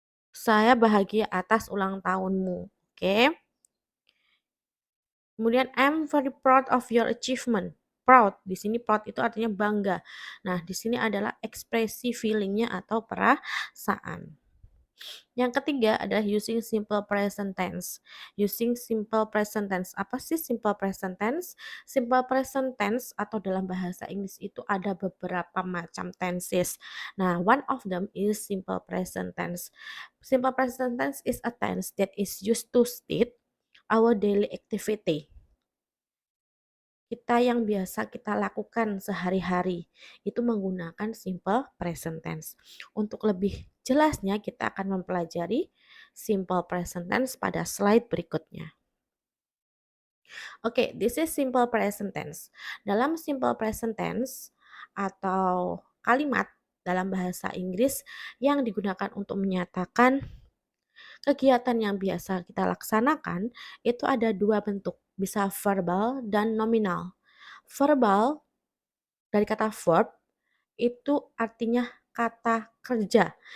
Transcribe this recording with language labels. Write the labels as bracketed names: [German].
[Indonesian] Saya bahagia atas ulang tahunmu. Oke. [English] Kemudian I'm very proud of your achievement. [Indonesian] Proud, di sini proud itu artinya bangga. Nah, di sini adalah ekspresi feelingnya atau perasaan. Yang ketiga adalah [English] using simple present tense. Using simple present tense. [Indonesian] Apa sih simple present tense? Simple present tense atau dalam bahasa Inggris itu ada beberapa macam tenses. [English] Nah, one of them is simple present tense. Simple present tense is a tense that is used to state our daily activity. [Indonesian] kita yang biasa kita lakukan sehari-hari itu menggunakan simple present tense. Untuk lebih jelasnya kita akan mempelajari simple present tense pada slide berikutnya. [English] Oke, this is simple present tense. [Indonesian] Dalam simple present tense atau kalimat dalam bahasa Inggris yang digunakan untuk menyatakan kegiatan yang biasa kita laksanakan itu ada dua bentuk, bisa verbal dan nominal. Verbal dari kata verb itu artinya kata kerja.